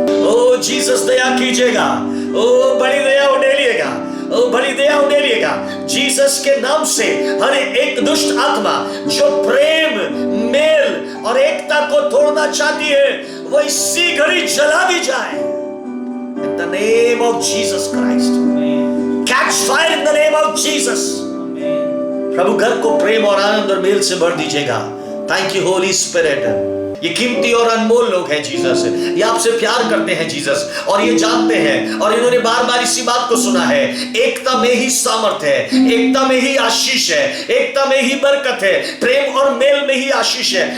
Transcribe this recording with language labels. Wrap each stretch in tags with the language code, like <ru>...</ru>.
<hi>ओ Jesus दया कीजिएगा, ओ बड़ी दया उड़ेलिएगा, ओ बड़ी दया उड़ेलिएगा। जीसस के नाम से हर एक दुष्ट आत्मा जो प्रेम, मेल और एकता को तोड़ना चाहती है, वो इसी घड़ी जला दी जाए।</hi> <en>In the name of Jesus Christ, catch fire in the name of Jesus.</en> <hi>प्रभु घर को प्रेम और आनंद और मेल से भर दीजिएगा।</hi> <en>Thank you Holy Spirit.</en> <hi>ये कीमती और अनमोल लोग हैं जीसस, ये आपसे प्यार करते हैं जीसस, और ये जानते हैं, और इन्होंने बार बार इसी बात को सुना है, एकता में ही सामर्थ है, एकता में ही आशीष है, एकता में ही बरकत है, प्रेम और मेल में ही आशीष है।</hi>